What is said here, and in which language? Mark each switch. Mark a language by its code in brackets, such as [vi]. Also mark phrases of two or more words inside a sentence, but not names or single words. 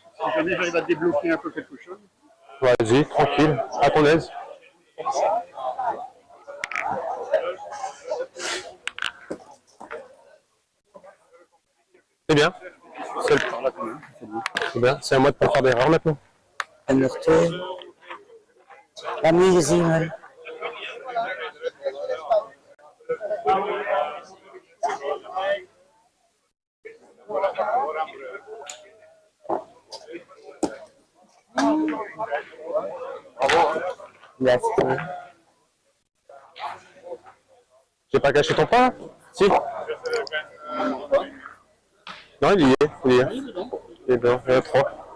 [fr] Si jamais j'arrive à débloquer un peu quelque chose. Vas-y, tranquille, à ton aise. C'est bien. C'est bien. C'est à moi de pas faire d'erreur maintenant. [nl] En nog twee. Dat niet gezien, hè. Ja, [fr] J'ai pas caché ton pain là? Si. Non, il y est. Il y est. Il est dedans. Il y en a trois.